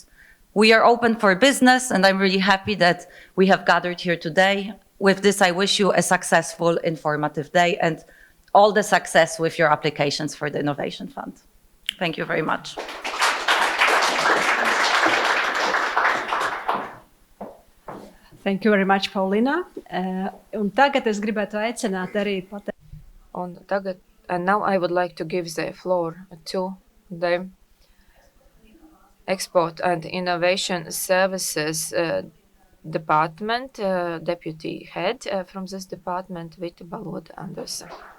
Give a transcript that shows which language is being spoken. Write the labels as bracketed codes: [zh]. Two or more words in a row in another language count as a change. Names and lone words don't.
[en] We are open for business, and I'm really happy that we have gathered here today. With this, I wish you a successful, informative day and all the success with your applications for the Innovation Fund. Thank you very much. Thank you very much, Paulina. [lv] Un tagad es gribētu aicināt arī [en] And now I would like to give the floor to the Export and Innovation Services Department, Deputy Head from this department, Vita Baloda Andersa.